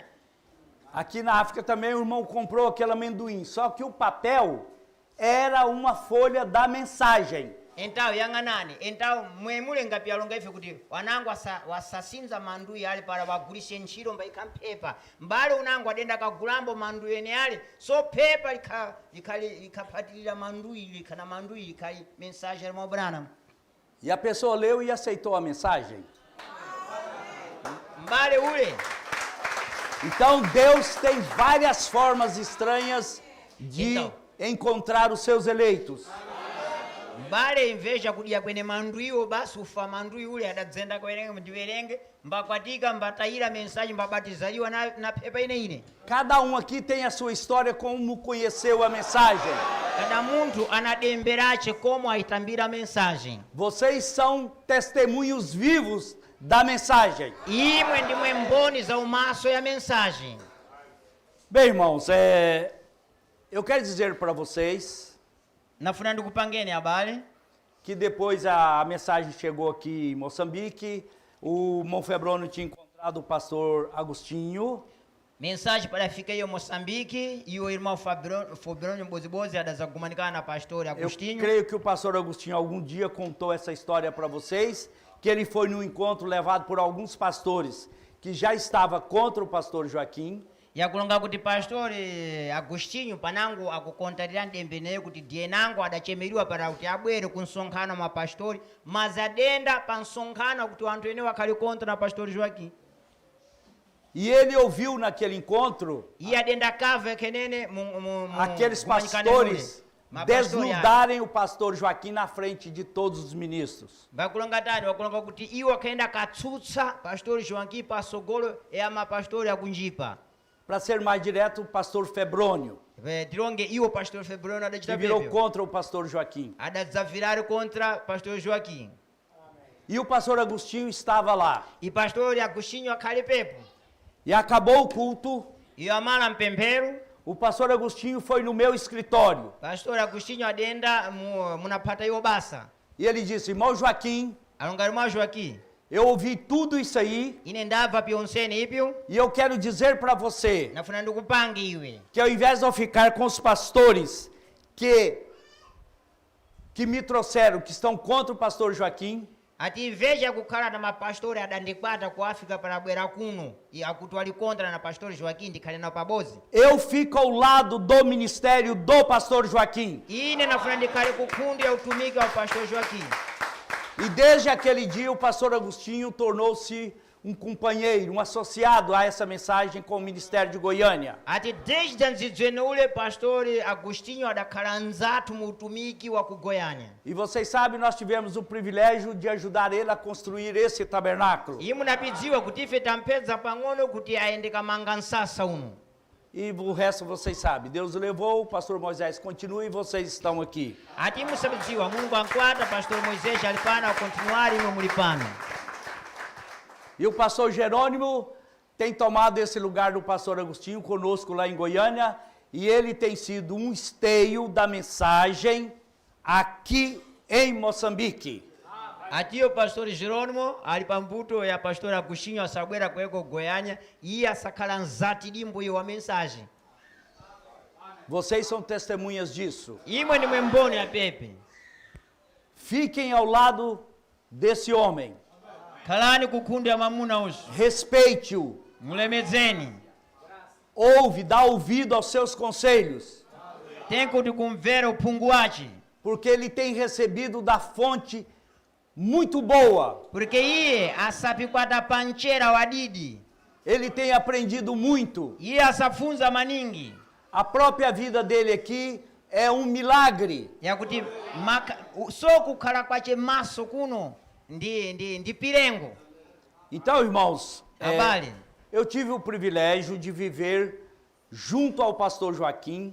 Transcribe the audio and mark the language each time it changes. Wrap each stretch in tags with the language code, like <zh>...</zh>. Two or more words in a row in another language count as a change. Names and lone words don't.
<pt>Aqui na África também o irmão comprou aquele amendoim, só que o papel era uma folha da mensagem.</pt> <seh>Então yang'anani, então mwemule ngapyalonga ife kuti wanangu wasasinza mandwi ali para wagulise ntchito mbaika mphepa mbale unangu adenda kagulambo mandwi ene ali so phepa likaphatilira mandwi likana mandwi likali mensagem ya irmão Branham.</seh> <pt>E a pessoa leu e aceitou a mensagem.</pt> <seh>Mbale ule</seh> <pt>Então Deus tem várias formas estranhas de Então. encontrar os seus eleitos.</pt> <seh>mbale imveja kudya kwene mandwiwo basi ufa mandwi ule adadzenda kuwerenge ndiwerenge mbakwatika mbatayira mensagem mbabatizaliwa na phepa ine.</seh> <pt>Cada um aqui tem a sua história como conheceu a mensagem.</pt> <seh>Cada munthu anademberace como aitambira mensagem.</seh> <pt>Vocês são testemunhos vivos da mensagem.</pt> <seh>Imwe ndimwe mboni za umaso ya mensagem.</seh> <pt>Bem, irmãos, eu quero dizer para vocês</pt> <seh>Nafuna ndikupangeni abale</seh> <pt>que depois a mensagem chegou aqui em Moçambique, o irmão Febroni tinha encontrado o pastor Agostinho. Mensagem para ficar aí em Moçambique e o irmão Fabrônio Bozibozi a comunicar na pastor Eu Agostinho. creio que o pastor Agostinho algum dia contou essa história para vocês, que ele foi num encontro levado por alguns pastores que já estava contra o pastor Joaquim.</pt> <seh>E akulonga kuti pastor Agostinho panango akukontarira ndembeneyo kuti dienango adachemeriwa para kuti abwere ku nsonkhano mwa pastori, mas adenda pa nsonkhano kuti anthu ene akhali contra na pastor Joaquim.</seh> <pt>E ele ouviu naquele encontro</pt> <seh>E adenda kava kenene</seh> <pt>aqueles pastores desnudarem o pastor Joaquim na frente de todos os ministros.</pt> <seh>vakulonga tani vakulonga kuti iwo akaenda katsutsa pastor Joaquim pasogolo ama pastori akunjipa.</seh> <pt>Para ser mais direto, o pastor Febrônio,</pt> <seh>Tilonge iwo pastor Febrônio</seh> <pt>que</pt> <seh>adachita</seh> <pt>virou</pt> <seh>pepyo.</seh> <pt>contra o pastor Joaquim.</pt> <seh>Adazavirar contra pastor Joaquim.</seh> <pt>E o pastor Agostinho estava lá.</pt> <seh>E pastor Agostinho akhali pepo.</seh> <pt>E acabou o culto,</pt> <seh>E amala mpemphero.</seh> <pt>o pastor Agostinho foi no meu escritório.</pt> <seh>Pastor Agostinho adenda munapata iwo basa.</seh> <pt>E ele disse, irmão Joaquim,</pt> <seh>Alonga irmão Joaquim.</seh> <pt>eu ouvi tudo isso aí</pt> <seh>Ine ndava pionsene ipyo.</seh> <pt>e eu quero dizer para você</pt> <seh>Nafuna ndikupange iwe.</seh> <pt>que ao invés de eu ficar com os pastores que me trouxeram, que estão contra o pastor Joaquim,</pt> <seh>Ati veja kukhala na mapastori adandikwata ku África para bwera kuno. E akuti ali contra na pastor Joaquim ndikhale nawo pabozi.</seh> <pt>eu fico ao lado do ministério do pastor Joaquim.</pt> <seh>Ine nafuna ndikhale kunkhundi ya utumiki wa pastor Joaquim.</seh> <pt>E desde aquele dia o pastor Agostinho tornou-se um companheiro, um associado a essa mensagem com o Ministério de Goiânia.</pt> <seh>Ati desde nzidzwene ule pastor Agostinho adakhala nzathu mu utumiki wa ku Goiânia.</seh> <pt>E vocês sabem, nós tivemos o privilégio de ajudar ele a construir esse tabernáculo.</pt> <seh>Iye munapidziwa kuti ife tampedza pang'ono kuti ayende kamanga nsasa uno.</seh> <pt>E o resto vocês sabem. Deus o levou, o pastor Moisés continua e vocês estão aqui.</pt> <seh>Ati musabidziwa Mulungu ankwata pastor Moisés ali pano akontinuari imwe muli pano.</seh> <pt>E o pastor Jerônimo tem tomado esse lugar do pastor Agostinho conosco lá em Goiânia. E ele tem sido um esteio da mensagem aqui em Moçambique.</pt> <seh>Ati</seh> <pt>o pastor</pt> <seh>Jerônimo ali pambuto ya pastor Agostinho asabwera kweko Goiânia iye asakhala nzati limbo iwo wa mensagem.</seh> <pt>Vocês são testemunhas disso.</pt> <seh>Imwe nimwe mboni ya pepe.</seh> <pt>Fiquem ao lado desse homem.</pt> <seh>Khalani kunkhundi ya mamuna usu.</seh> <pt>Respeite-o.</pt> <seh>Mulemedzeni.</seh> <pt>Ouve, dá ouvido aos seus conselhos.</pt> <seh>Tem kuti kumvera uphungu wace.</seh> <pt>Porque ele tem recebido da fonte muito boa.</pt> <seh>Porque iye asapikwata panchera wadidi.</seh> <pt>Ele tem aprendido muito.</pt> <seh>Iye asafunza maningi.</seh> <pt>A própria vida dele aqui é um milagre.</pt> <seh>Yakuti so kukhala kwace maso kuno ndi pirengo.</seh> <pt>Então, irmãos,</pt> <seh>Abale.</seh> <pt>eu tive o privilégio de viver junto ao pastor Joaquim</pt>